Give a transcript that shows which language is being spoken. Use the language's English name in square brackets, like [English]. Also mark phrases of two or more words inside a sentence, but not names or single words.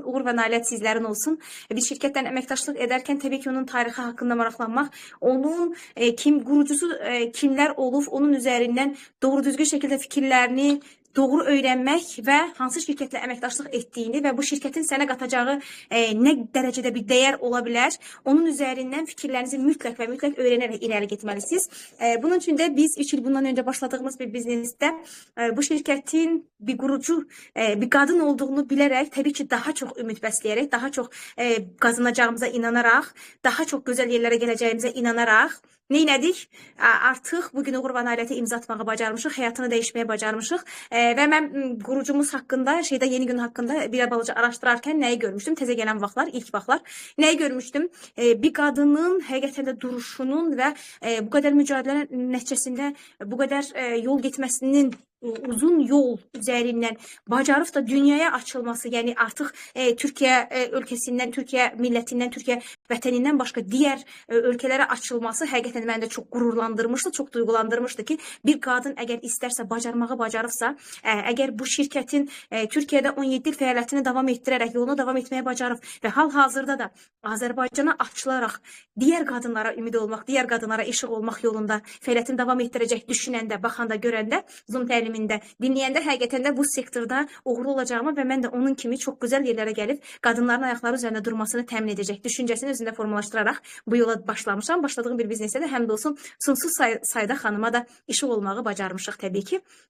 [Turkish] Uğur ve nailət sizlerin olsun. Bir şirketten emektaşlık ederken tabii ki onun tarihi hakkında maraqlanmaq, onun kurucusu kimler olub, onun üzerinden doğru düzgün şekilde fikirlerini doğru öğrenmek ve hansı şirketle emektaşlık ettiğini ve bu şirketin sənə qatacağı ne derecede bir değer olabilir, onun üzerinden fikirlerinizi mütləq ve mütləq öğrenerek ileri gitmelisiniz. Bunun için de biz 3 yıl bundan önce başladığımız bir biznesde bu şirketin bir kurucu bir kadın olduğunu bilerek tabii ki daha çok ümit besleyerek, daha çok kazanacağımıza inanarak, daha çok güzel yerlere geleceğimize inanarak neylədik? [Azerbaijani] Artıq bugün uğur və nailiyyətə imza atmağı bacarmışıq, həyatını dəyişməyə bacarmışıq. Və mən qurucumuz haqqında, yeni gün haqqında bir balaca araşdırarkən nəyi görmüşdüm? Təzə gələn vaxtlar, ilk vaxtlar nəyi görmüşdüm? Bir qadının həqiqətən də duruşunun və bu qədər mücadilə nəticəsində bu qədər yol getməsinin uzun yol [Turkish] üzerinden bacarıp da dünyaya açılması, yani artık Türkiye ülkesinden, Türkiye milletinden, Türkiye vətənindən başka diğer ülkelere açılması [Azerbaijani] həqiqətən məni də [Turkish] çok gururlandırmıştı, çok duygulandırmıştı ki bir kadın eğer isterse, bacarmağı bacarıbsa, eğer bu şirketin Türkiye'de 17 il fəaliyyətini devam ettirerek, yoluna devam etmeye bacarıb ve hal-hazırda da Azərbaycana açılarak diğer kadınlara ümid olmaq, diğer kadınlara işıq olmaq yolunda fəaliyyətini devam ettirecek [Azerbaijani] düşünəndə, baxanda, görəndə, Zoom təlimində, dinləyəndə həqiqətən də bu sektorda uğurlu olacağımı və mən də onun kimi çox gözəl yerlərə gəlib qadınların ayaqları üzərində durmasını təmin edəcək düşüncəsini özündə formalaşdıraraq bu yola başlamışam. Başladığım bir biznesə də həm də olsun sonsuz sayda xanıma da işıq olmağı bacarmışıq təbii ki.